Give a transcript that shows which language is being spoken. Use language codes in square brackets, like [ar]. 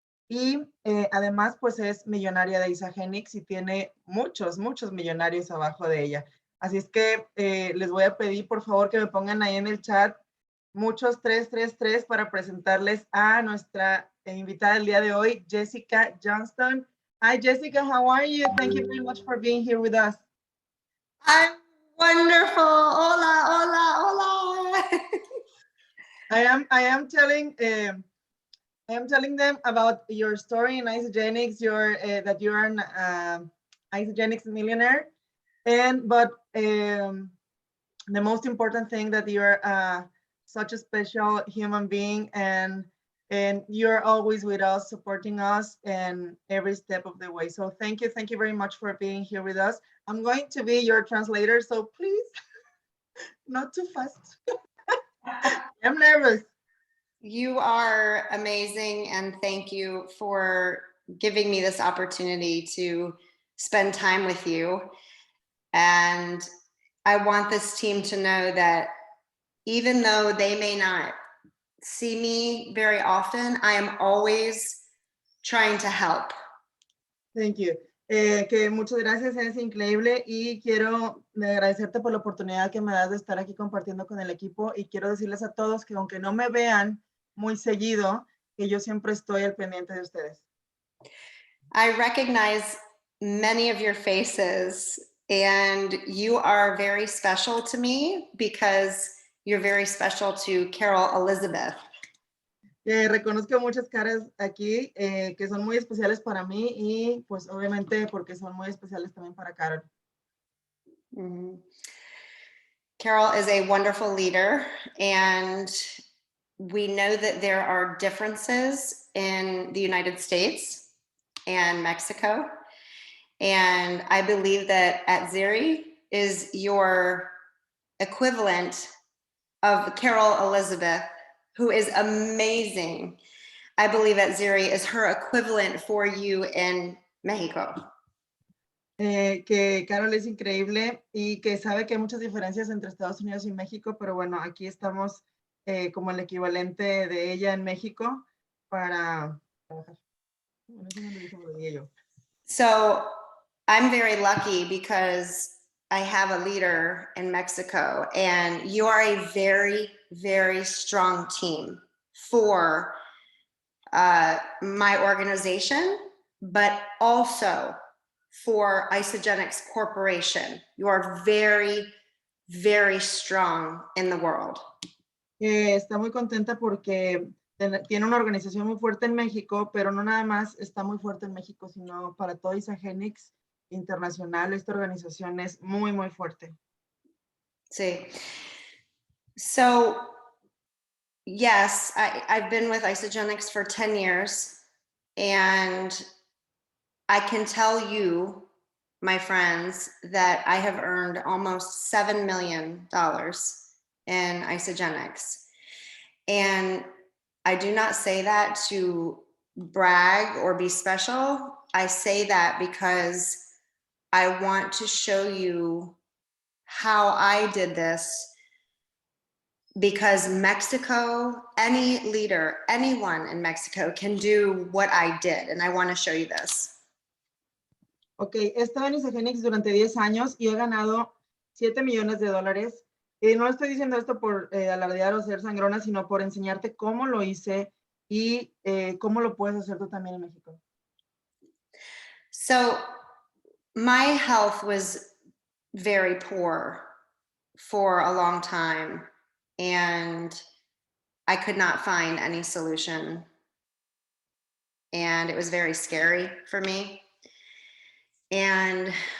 [es] Y además, pues es millonaria de Isagenix y tiene muchos millonarios abajo de ella. Así es que les voy a pedir, por favor, que me pongan ahí en el chat muchos 333 para presentarles a nuestra invitada del día de hoy, Jessica Johnston. [en] Hi, Jessica, how are you? Thank you very much for being here with us. I'm wonderful. [es] Hola, hola, hola. [en] I am telling them about your story in Isagenix, that you're an Isagenix millionaire, but the most important thing that you're such a special human being, and you're always with us, supporting us in every step of the way. So thank you very much for being here with us. I'm going to be your translator, so please, not too fast. I'm nervous. You are amazing, and thank you for giving me this opportunity to spend time with you. And I want this team to know that even though they may not see me very often, I am always trying to help. Thank you. [es] Que muchas gracias, es increíble y quiero agradecerte por la oportunidad que me das de estar aquí compartiendo con el equipo, y quiero decirles a todos que aunque no me vean muy seguido, que yo siempre estoy al pendiente de ustedes. [en] I recognize many of your faces, and you are very special to me because you're very special to Carol Elizabeth. [es] Reconozco muchas caras aquí que son muy especiales para mí, y pues obviamente porque son muy especiales también para Carol. Mm-hmm. [en] Carol is a wonderful leader, and we know that there are differences in the United States and Mexico. And I believe that at Zeri is your equivalent of Carol Elizabeth, who is amazing. I believe at Zeri is her equivalent for you in Mexico. [es] Que Carol es increíble y que sabe que hay muchas diferencias entre Estados Unidos y México, pero bueno, aquí estamos como el equivalente de ella en México para trabajar. Bueno, eso no lo dijo, lo dije yo. [en] So I'm very lucky because I have a leader in Mexico, and you are a very, very strong team for my organization, but also for Isagenix Corporation. You are very, very strong in the world. [es] Está muy contenta porque tiene una organización muy fuerte en México, pero no nada más está muy fuerte en México, sino para todo Isagenix internacional. Esta organización es muy fuerte. Sí. [en] So, yes, I've been with Isagenix for 10 years, and I can tell you, my friends, that I have earned almost $7 million in Isagenix. And I do not say that to brag or be special. I say that because I want to show you how I did this, because Mexico, any leader, anyone in Mexico can do what I did. And I want to show you this. [es] Ok, he estado en Isagenix durante 10 años y he ganado $7 millones. No estoy diciendo esto por alardear o ser sangrona, sino por enseñarte cómo lo hice y cómo lo puedes hacer tú también en México. [en] So my health was very poor for a long time, and I could not find any solution. And it was very scary for me. And